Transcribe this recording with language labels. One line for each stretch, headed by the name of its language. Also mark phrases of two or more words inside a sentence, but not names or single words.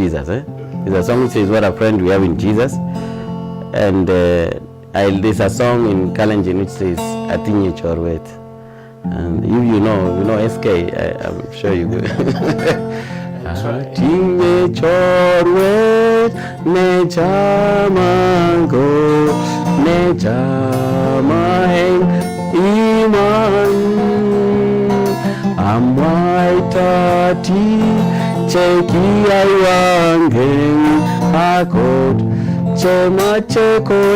English: It's a song that says what a friend we have in Jesus, and There's a song in Kalenjin which says Atinye Chorwet. And you know SK, I'm sure you do.
Kalenjin: Atinye Chorwet, ne jamango, ne jamaheng iman. Amwaitati cheki aiwangeng akot chema cheko